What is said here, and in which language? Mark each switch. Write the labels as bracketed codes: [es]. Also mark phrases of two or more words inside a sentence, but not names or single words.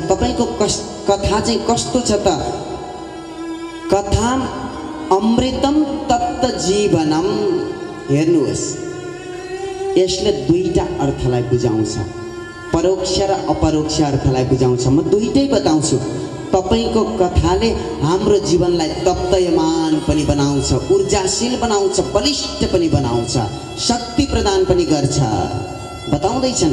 [ne] तपाईको कथा चाहिँ कस्तो छ त? [sa] कथाम अमृतम तप्त जीवनम। [ne] हेर्नुहोस्, यसले दुईटा अर्थलाई बुझाउँछ, परोक्ष र अपरोक्ष अर्थलाई बुझाउँछ। म दुईटै बताउँछु। तपाईको कथाले हाम्रो जीवनलाई तप्तयमान पनि बनाउँछ, ऊर्जाशील बनाउँछ, बलिष्ठ पनि बनाउँछ, शक्ति प्रदान पनि गर्छ बताउँदैछन्।